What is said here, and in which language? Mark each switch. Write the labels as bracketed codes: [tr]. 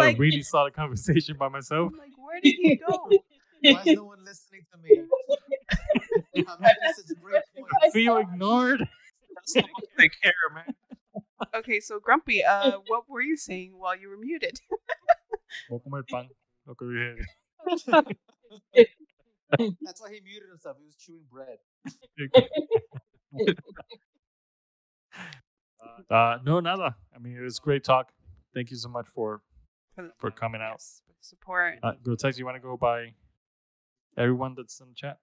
[en] like, a really solid conversation by myself. I'm like, where did he go? Why is no one listening to me? I'm making such great points. Feel ignored. Take care, man. Okay, so Grumpy, what were you saying while you were muted? [es] Voy a comer pan. Lo que dije. [en] That's why he muted himself. He was chewing bread. [es] No, nada. [en] I mean, it was great talk. Thank you so much for coming out. Yes, for the support. Grotesque, you want to go by everyone that's in the chat?